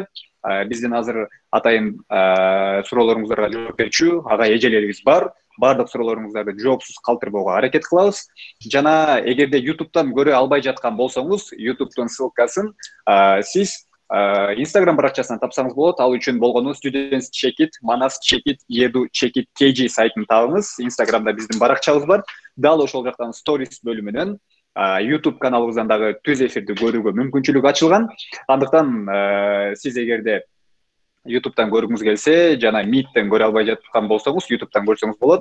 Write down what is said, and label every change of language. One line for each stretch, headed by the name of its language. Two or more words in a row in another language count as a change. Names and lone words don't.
Kyrgyz: Биздин азыр атайын суроолоруңуздарга жооп берчү ага эжелерибиз бар. Бардык суроолоруңуздарды жоопсуз калтырбоого аракет кылабыз. Жана эгерде YouTube'дан көрө албай жаткан болсоңуз, YouTube'дун ссылкасын сиз Instagram баракчасынан тапсаңыз болот. Ал үчүн болгону Students Check It, Manas Check It, Edu Check It KG сайтын табыңыз. Instagramда биздин баракчабыз бар. Дал ошол жактан Stories бөлүмүнөн YouTube каналыбыздан дагы түз эфирди көрүүгө мүмкүнчүлүк ачылган. Андыктан сиз эгерде YouTube'дан көргүңүз келсе жана Meet'тен көрө албай жаткан болсоңуз, YouTube'дан көрсөңүз болот.